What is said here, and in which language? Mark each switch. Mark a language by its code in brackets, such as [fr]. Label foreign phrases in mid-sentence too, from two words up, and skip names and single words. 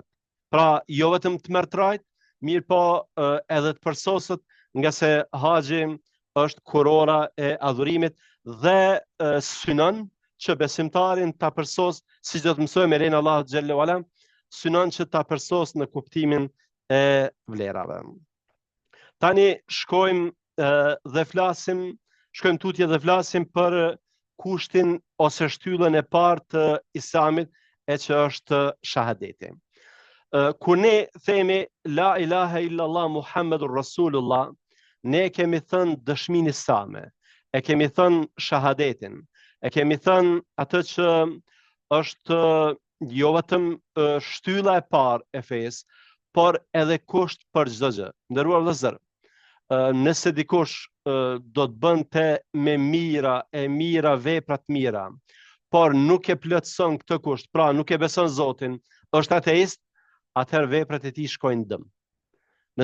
[sq] Pra, jo vetëm të merr trajt, mirë po edhe të përsoset, nga se haxhi është kurora e adhurimit dhe synon që besimtarin ta përsos, siç do të mësojmë me lejen e Allahut [ar] جل وعلا, [sq] synon që ta përsos në kuptimin e vlerave. Tani shkojmë tutje dhe flasim për kushtin ose shtyllën e parë të Islamit, e që është shahadeti. Kur ne themi [ar] لا إله إلا الله محمد رسول الله, [sq] ne kemi thënë dëshminë islame, e kemi thënë shahadetin, e kemi thënë atë që është jo vetëm shtylla e parë e fesë, por edhe kusht për çdo gjë. Nderuar vëllezër, nëse dikush do të bënte me mira vepra të mira, por nuk e plotëson këtë kusht, pra nuk e beson Zotin, është ateist, atëherë veprat e tij shkojnë dëm.